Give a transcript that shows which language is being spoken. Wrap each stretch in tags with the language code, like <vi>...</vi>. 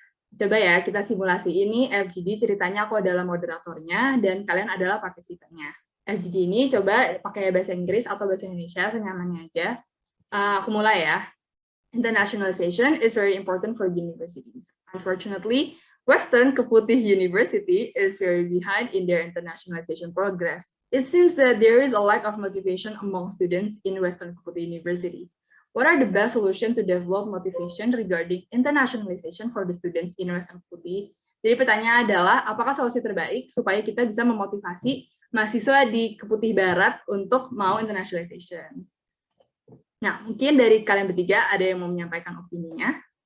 <id>Coba ya, kita simulasi ini FGD, ceritanya aku adalah moderatornya, dan kalian adalah partisipannya. FGD ini coba pakai bahasa Inggris atau bahasa Indonesia, senyamannya aja. Aku mulai ya.</id> <en>Internationalization is very important for universities. Unfortunately, Western Keputih University is very behind in their internationalization progress. It seems that there is a lack of motivation among students in Western Keputih University. What are the best solutions to develop motivation regarding internationalization for the students in Western Keputih?</en> <id>Jadi pertanyaan adalah, apakah solusi terbaik supaya kita bisa memotivasi mahasiswa di Keputih Barat untuk mau internationalization? Nah, mungkin dari kalian bertiga ada yang mau menyampaikan opininya.</id>